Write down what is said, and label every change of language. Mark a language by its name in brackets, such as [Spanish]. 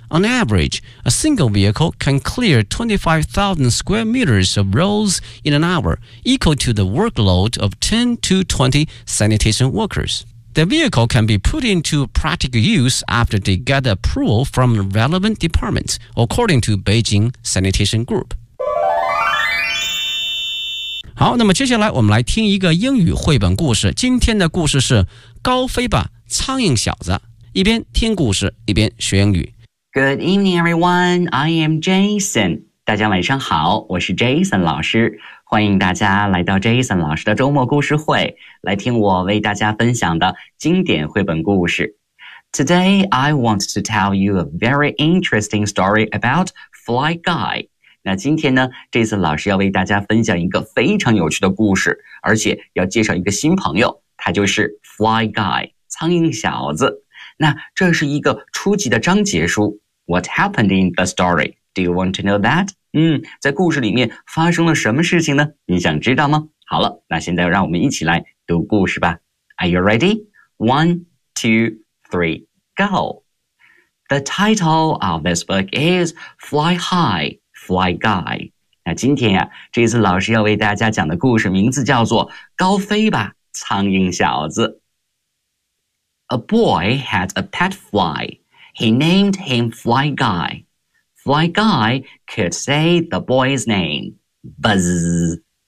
[English] On average, a single vehicle can clear 25,000 square meters of roads in an hour, equal to the workload of 10 to 20 sanitation workers. The vehicle can be put into practical use after they get approval from relevant departments, according to Beijing Sanitation Group. [Chinese] 好，那么接下来我们来听一个英语绘本故事。今天的故事是高飞吧，苍蝇小子。一边听故事，一边学英语。 [English] Good evening, everyone. I am Jason. [Chinese] 大家晚上好，我是 Jason 老师。欢迎大家来到 Jason 老师的周末故事会，来听我为大家分享的经典绘本故事。 [English] Today, I want to tell you a very interesting story about Fly Guy. [Chinese] 那今天呢，这次老师要为大家分享一个非常有趣的故事，而且要介绍一个新朋友，他就是 Fly Guy, 苍蝇小子。那这是一个初级的章节书。 [English] What happened in the story? Do you want to know that? [Chinese] 在故事里面发生了什么事情呢？你想知道吗？好了，那现在让我们一起来读故事吧。 [English] Are you ready? 1, 2, 3, go! The title of this book is Fly High. Fly Guy. [Chinese] 那今天呀，这次老师要为大家讲的故事名字叫做高飞吧，苍蝇小子。 [English] A boy had a pet fly. He named him Fly Guy. Fly Guy could say the boy's name. Buzz.